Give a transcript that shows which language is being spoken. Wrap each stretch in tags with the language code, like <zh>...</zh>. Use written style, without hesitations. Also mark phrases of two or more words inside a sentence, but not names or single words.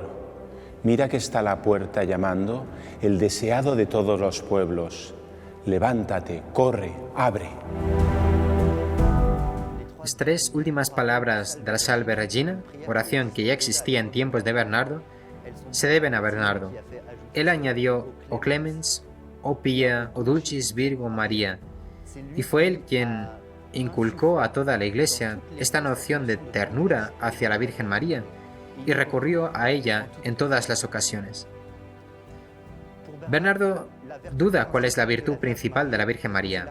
<es>Mira que está a la puerta llamando el deseado de todos los pueblos. Levántate, corre, abre. Las 3 últimas palabras de la Salve Regina, oración que ya existía en tiempos de Bernardo, se deben a Bernardo. Él añadió</es> <la>o clemens, o pia, o dulcis Virgo María,</la> <es>y fue él quien inculcó a toda la Iglesia esta noción de ternura hacia la Virgen María y recurrió a ella en todas las ocasiones. Bernardo duda cuál es la virtud principal de la Virgen María.</es>